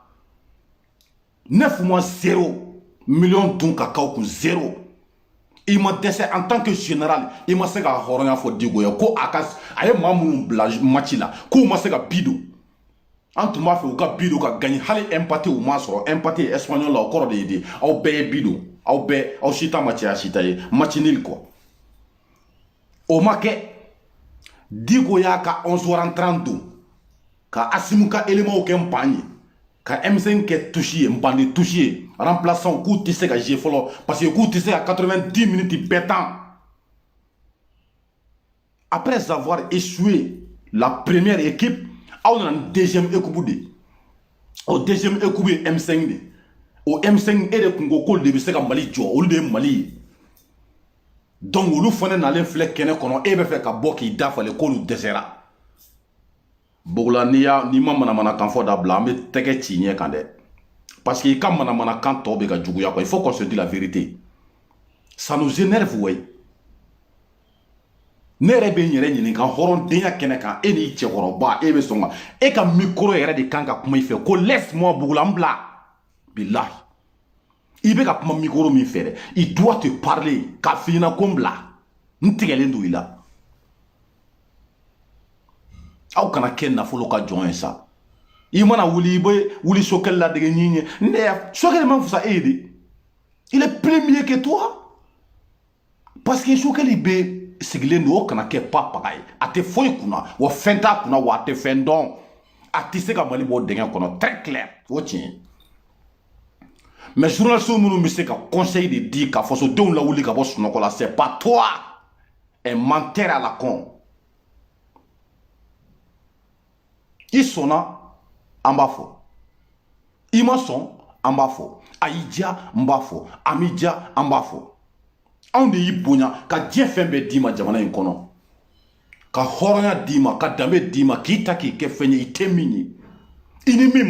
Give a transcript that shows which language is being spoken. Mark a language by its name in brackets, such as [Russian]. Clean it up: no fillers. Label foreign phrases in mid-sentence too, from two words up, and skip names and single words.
[Bambara] 9 mois 0 million dun ka k'aw kun 0 i ma dɛsɛ [French] en tant que général [Bambara] i ma se ka hɔrɔnya fɔ Diko ye ko a ye maa minnu bila match la k'u ma se ka bi don an tun b'a fɛ u ka bi don ka gagner hali empathie u ma sɔrɔ [French] empathie espagnol [Bambara] la o kɔrɔ de ye de aw bɛɛ ye bi don aw si ta ma cɛya si ta ye [French] match nul quoi [Bambara] o ma kɛ Diko y'a ka 11 rentrants don ka Asimu ka éléments kɛ npan ye ka M5 kɛ touche ye npan de touche ye remplaçant k'u tɛ se ka jouer fɔlɔ parce que k'u tɛ se ka 90 minutes bɛɛ temps [French] après avoir échoué la première équipe [Bambara] aw nana ni [French] deuxième équipe [Bambara] de o [French] deuxième équipe [Bambara] ye M5 de o M5 e de kun ko k'olu de bɛ se ka Mali jɔ olu de ye Mali ye donc olu fana nalen filɛ kɛnɛ kɔnɔ e bɛ fɛ ka bɔ k'i dafalen k'olu dɛsɛra bugula n'i ma manamanakan fɔ dabila an bɛ tɛgɛ ci ɲɛ kan dɛ [French] parce que [Bambara] i ka manamanakan tɔ bɛ ka juguya quoi [French] il faut qu'on se dise la vérité ça nous énerve ouais [Bambara] ne yɛrɛ bɛ n yɛrɛ ɲininka hɔrɔndenya kɛnɛ kan e n'i cɛkɔrɔba e bɛ sɔn ka e ka micro yɛrɛ de kan ka kuma i fɛ ko [French] laisse moi [Bambara] bugula n bila bilahi i bɛ ka kuma micro min fɛ dɛ [French] il doit te parler [Bambara] k'a f'i ɲɛna ko n bila n tigɛlen don i la aw kana kɛ nafolo ka jɔn ye sa i mana wuli i bɛ wuli Sokɛli ladege ɲi ɲɛ ne Sokɛli man fisa e ye de [French] il est plus mieux que toi parce que [Bambara] Sokɛli bɛ sigilen don o kana kɛ papaga ye a tɛ foyi kunna wa fɛn t'a kunna wa a tɛ fɛn dɔn a tɛ se ka Mali bɔ dingɛ kɔnɔ [French] très clair [Bambara] o tiɲɛ mais journalistes minnu bɛ se ka conseil de di ka fasodenw lawuli ka bɔ sunɔgɔ la [French] c'est pas toi un menteur à la con [Bambara] i sɔnna an b'a fɔ i ma sɔn an b'a fɔ a y'i diya n b'a fɔ a m'i diya an b'a fɔ anw de y'i bonya ka diɲɛ fɛn bɛɛ d'i ma jamana in kɔnɔ ka hɔrɔnya d'i ma ka danbe d'i ma k'i ta k'i kɛ fɛn ye i tɛ min ye i ni min